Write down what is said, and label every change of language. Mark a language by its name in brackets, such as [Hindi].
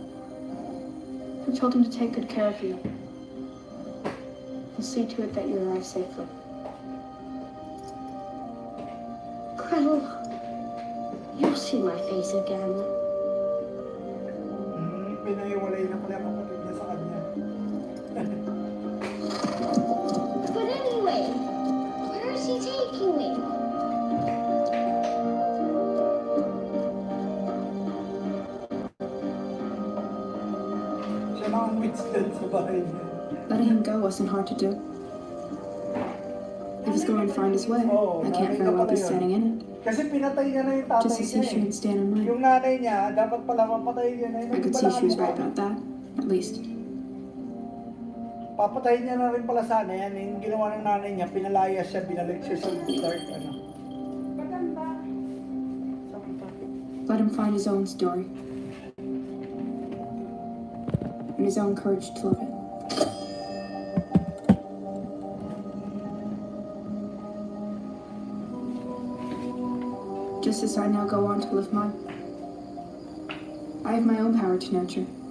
[English] I told him to take good care of you. He'll see to it that you arrive safely. Gretel, you'll see my face again. [Filipino] Pinaiwalay na pala ang kapatid niya sa kanya. [English] But anyway, where is he taking me? [Filipino] Siya lang ang withstand sa bahay niya. [English] Letting him go wasn't hard to do. If he's going to find his way, I can't very well be standing in it. [Filipino] Kasi pinatay niya na yung tatay [English] Just as he [Filipino] niya [English] shouldn't stand in mine. [Filipino] Yung nanay niya, dapat pala mapatay niya na yun. [English] I could see she was right about that, at least. [Filipino] Papatayin niya na rin pala sana yan. Yung ginawa ng nanay niya, pinalaya siya, binalik siya sa dark, ano. Maganda. [English] Let him find his own story. And his own courage to live it. Just as I now go on to live mine. I have my own power to nurture.